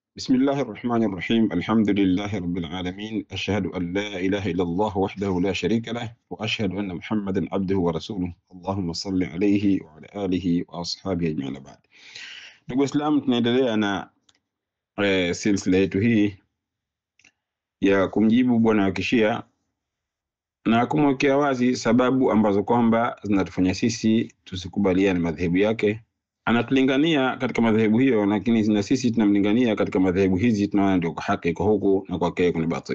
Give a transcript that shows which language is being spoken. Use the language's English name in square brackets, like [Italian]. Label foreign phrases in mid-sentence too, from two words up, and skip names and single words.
[Arabic] بسم الله الرحمن الرحيم. الحمد لله رب العالمين، أشهد أن لا إله إلا الله وحده لا شريك له، وأشهد أن محمدا عبده ورسوله. اللهم صل عليه وعلى آله وأصحابه أجمعين. [Swahili] بعد ndugu Waislamu, tunaendelea na silsila yetu hii ya kumjibu bwana wa Kishia na kumwekea wazi sababu ambazo kwamba zinatufanya sisi tusikubaliane madhehebu yake. Anatulingania katika madhehebu hiyo, lakini na sisi tunamlingania katika madhehebu hizi, tunaona ndio haki iko huku na kwake kuna batili.